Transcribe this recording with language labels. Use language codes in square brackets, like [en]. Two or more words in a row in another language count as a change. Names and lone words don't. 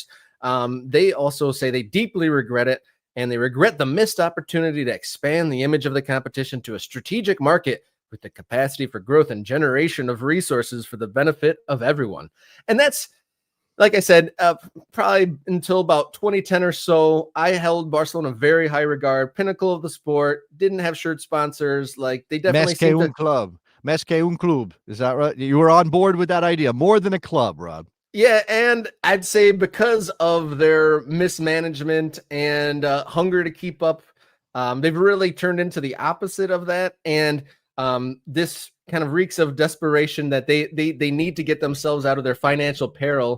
[en] They also say they deeply regret it, and they regret the missed opportunity to expand the image of the competition to a strategic market with the capacity for growth and generation of resources for the benefit of everyone. And that's, like I said, probably until about 2010 or so, I held Barcelona very high regard, pinnacle of the sport, didn't have shirt sponsors. Like, they definitely [ca] Més que un club. Més que un club. [en] Is that right? You were on board with that idea. More than a club, Rob. Yeah, and I'd say because of their mismanagement and hunger to keep up, they've really turned into the opposite of that. And this kind of reeks of desperation that they need to get themselves out of their financial peril.